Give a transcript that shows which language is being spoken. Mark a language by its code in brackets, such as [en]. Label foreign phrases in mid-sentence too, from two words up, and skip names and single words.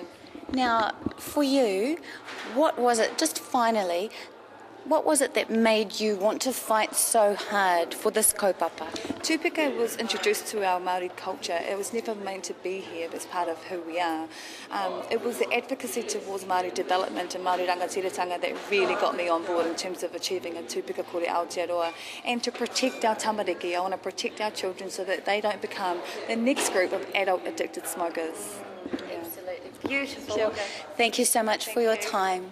[en] Now, for you, what was it, just finally, what was it that made you want to fight so hard for this kaupapa? Tūpika was introduced to our Māori culture. It was never meant to be here as part of who we are. It was the advocacy towards Māori development and Māori rangatiratanga that really got me on board in terms of achieving a [mi] tūpika kore Aotearoa, [en] and to protect our tamariki. I want to protect our children so that they don't become the next group of adult addicted smokers. Absolutely beautiful. Thank you so much for your time.